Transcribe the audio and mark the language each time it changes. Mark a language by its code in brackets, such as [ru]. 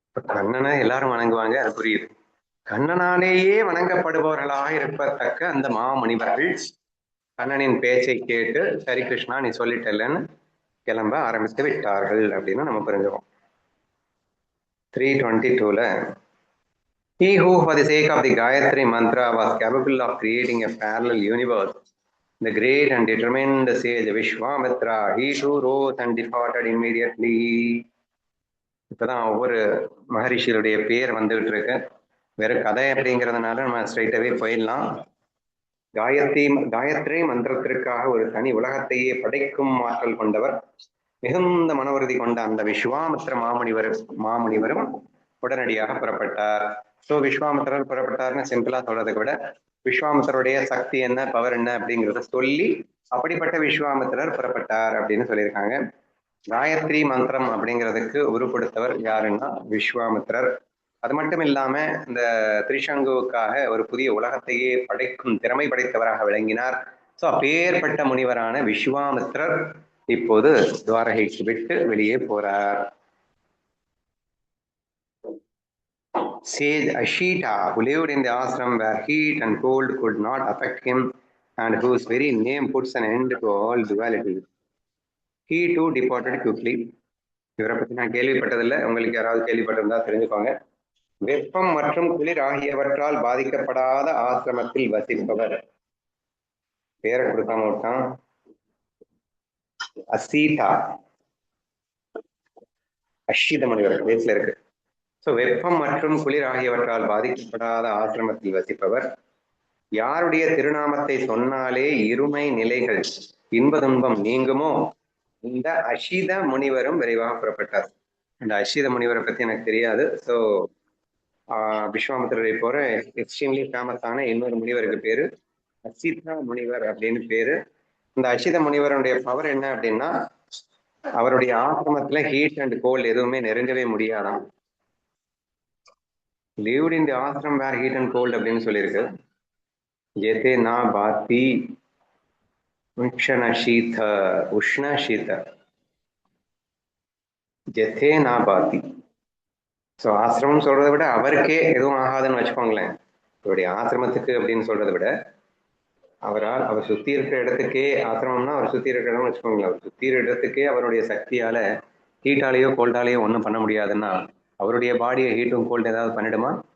[ta] கண்ணனை எல்லாரும் வணங்குவாங்க, அது புரியுது. கண்ணனாலேயே வணங்கப்படுபவர்களாக இருப்பத்தக்க அந்த மாமுனிவர்கள் கண்ணனின் பேச்சை கேட்டு சரி கிருஷ்ணா நீ சொல்லிட்டலன்னு கிளம்ப ஆரம்பித்து விட்டார்கள் அப்படின்னு நம்ம புரிஞ்சுக்கோம். [en] 322ல he who for the sake of the Gayatri mantra was capable of creating a parallel universe, the great and determined sage Vishwamitra, he too rose and departed immediately. [ta] இப்பதான் ஒவ்வொரு மகரிஷியுடைய பேர் வந்துகிட்டு இருக்கு. வெறும் கதை அப்படிங்கிறதுனால நம்ம ஸ்ட்ரைட்டாவே போயிடலாம். காயத்ரி மந்திரத்திற்காக ஒரு தனி உலகத்தையே படைக்கும் ஆற்றல் கொண்டவர், மிகுந்த மன உறுதி கொண்ட அந்த விஸ்வாமித்திர மாமுனிவரும் உடனடியாக புறப்பட்டார். ஸோ விஸ்வாமித்திரர் புறப்பட்டார்னு சிம்பிளா சொல்றதை விட விஸ்வாமித்திரருடைய சக்தி என்ன, பவர் என்ன அப்படிங்கிறத சொல்லி அப்படிப்பட்ட விஸ்வாமித்திரர் புறப்பட்டார் அப்படின்னு சொல்லியிருக்காங்க. காயத்ரி மந்திரம் அப்படிங்கிறதுக்கு உருப்படுத்தவர் யாருன்னா விஸ்வாமித்திரர். அது மட்டும் இல்லாம இந்த திரிசங்குவுக்காக ஒரு புதிய உலகத்தையே படைக்கும் திறமை படைத்தவராக விளங்கினார். ஸோ அப்பேற்பட்ட முனிவரான விஸ்வாமித்திரர் இப்போது துவாரகைக்கு விட்டு வெளியே போறார். [en] Sage Ashita, who lived in the ashram where heat and cold could not affect him and whose very name puts an end to all duality, he too departed quickly. [ta] இவரை பத்தி நான் கேள்விப்பட்டதில்லை, உங்களுக்கு யாராவது கேள்விப்பட்டிருந்தா தெரிஞ்சுக்கோங்க. வெப்பம் மற்றும் குளிர் ஆகியவற்றால் பாதிக்கப்படாத ஆசிரமத்தில் வசிப்பவர். பேரை கொடுக்காம விட்டான். அசீதா, அஷித முனிவர் பேஸ்ல இருக்கு. ஸோ வெப்பம் மற்றும் குளிர் ஆகியவற்றால் பாதிக்கப்படாத ஆசிரமத்தில் வசிப்பவர். யாருடைய திருநாமத்தை சொன்னாலே இருமை நிலைகள் இன்ப துன்பம் நீங்குமோ இந்த அஷித முனிவரும் விரைவாக புறப்பட்டார். அந்த அஷித முனிவரை பத்தி எனக்கு தெரியாது. ஸோ விஸ்வாமித்திரரை போற எக்ஸ்ட்ரீம்லி ஃபேமஸான இன்னொரு முனிவருக்கு பேரு அசிதா முனிவர் அப்படின்னு பேரு. இந்த அசித முனிவருடைய பவர் என்ன அப்படின்னா, அவருடைய ஆசிரமத்துல [en] heat and cold [ta] எதுவுமே நெருங்கவே முடியாதாம். [en] lived in the ashram where heat and cold [ta] அப்படின்னு சொல்லியிருக்கு. [sa] ஜெதே நா பாத்தி உஷ்ண சீத உஷ்ண சீத ஜெதே நா பாத்தி. [ta] ஸோ ஆசிரமம் சொல்றதை விட அவருக்கே எதுவும் ஆகாதுன்னு வச்சுக்கோங்களேன். அவருடைய ஆசிரமத்துக்கு அப்படின்னு சொல்றதை விட அவர் சுத்தி இருக்கிற இடத்துக்கே, ஆசிரமம்னா அவர் சுத்தி இருக்கிற இடம்னு வச்சுக்கோங்களேன், அவர் சுத்தி இருக்கிற இடத்துக்கே அவருடைய சக்தியால ஹீட்டாலேயோ கோல்டாலேயோ ஒன்றும் பண்ண முடியாதுன்னா அவருடைய பாடியை ஹீட்டும் கோல்டு ஏதாவது பண்ணிடுமா?